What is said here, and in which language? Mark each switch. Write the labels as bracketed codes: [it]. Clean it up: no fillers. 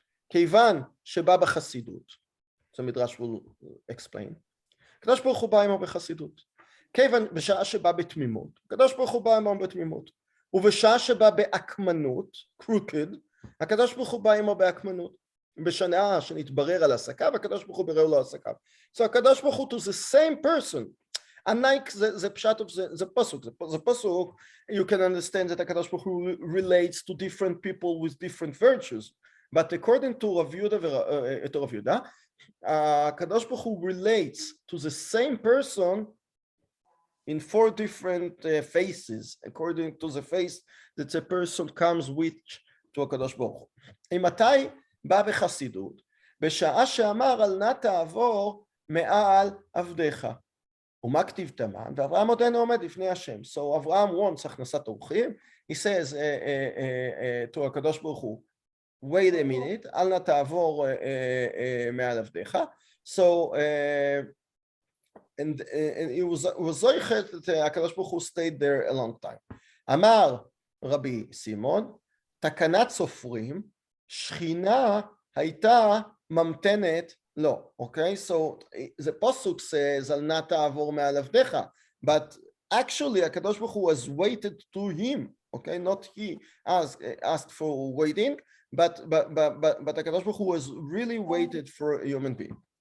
[he] כיוון שבא בחסידות, [en] so Midrash will explain, [he] הקדוש ברוך הוא בא עמו בחסידות, כיוון בשעה שבא בתמימות, הקדוש ברוך הוא בא עמו בתמימות, ובשעה שבא באקמנות, crooked, הקדוש ברוך הוא בא עמו באקמנות, בשנה שנתברר על עסקיו, הקדוש ברוך הוא ברר לו עסקיו. [en] So הקדוש ברוך הוא to the same person. Unlike the pshat of the pasuk, you can understand that הקדוש ברוך הוא relates to different people with different virtues. But according to Rav Yehuda, הקדוש ברוך הוא relates to the same person in 4 different faces, according to the face that the person comes with to הקדוש ברוך הוא. [he] מתי בא בחסידות? בשעה שאמר אל נא תעבור מעל עבדיך. ומה כתיב תמן? ואברהם עודנו עומד לפני השם. [en] So Avraham wants הכנסת אורחים. He says to הקדוש ברוך הוא, wait a minute, [he] אל נא תעבור מעל עבדיך. [en] So and it was זויכת that הקדוש ברוך הוא stayed there a long time. [he] אמר רבי סימון, תקנת סופרים, שכינה הייתה ממתנת לו, okay? [en] So the pasuk says [he] על נא תעבור מעל עבדיך, [en] but actually הקדוש ברוך הוא was waited to him, okay? Not he asked for waiting, but הקדוש ברוך הוא was really waited for a human being.